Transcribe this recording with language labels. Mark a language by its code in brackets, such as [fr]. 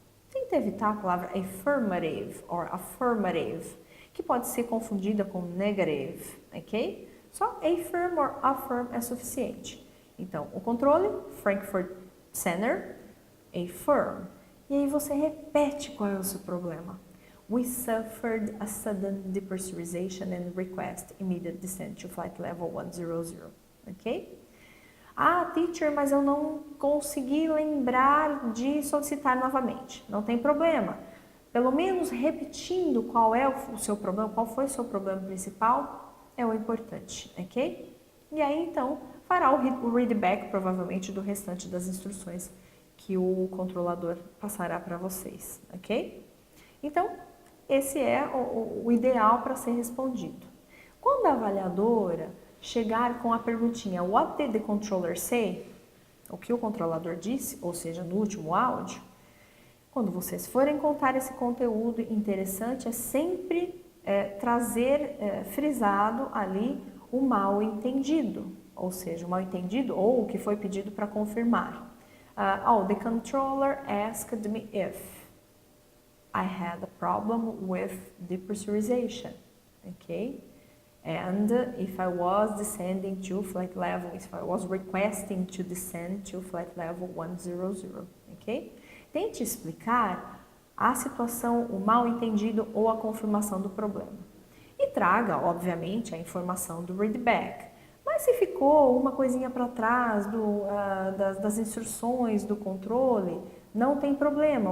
[pt] Tenta evitar a palavra affirmative or affirmative, que pode ser confundida com negative, ok? Só affirm or affirm é suficiente. Então, o controle, Frankfurt Center, affirm. E aí você repete qual é o seu problema. [en] We suffered a sudden depressurization and request immediate descent to flight level 100, ok? [pt] Ah, teacher, mas eu não consegui lembrar de solicitar novamente. Não tem problema. Pelo menos repetindo qual é o seu problema, qual foi o seu problema principal, é o importante, ok? E aí, então, fará o readback, provavelmente, do restante das instruções que o controlador passará para vocês, ok? Então, esse é o ideal para ser respondido. Quando a avaliadora chegar com a perguntinha [en] What did the controller say? [pt] O que o controlador disse, ou seja, no último áudio, quando vocês forem contar esse conteúdo interessante, é sempre trazer frisado ali o mal entendido, ou seja, o mal entendido ou o que foi pedido para confirmar. [en] The controller asked me if I had a problem with depressurization, okay? And if I was descending to flight level, if I was requesting to descend to flight level 100, ok? [pt] Tente explicar a situação, o mal entendido ou a confirmação do problema. E traga, obviamente, a informação do readback. Mas se ficou uma coisinha para trás das instruções do controle, não tem problema.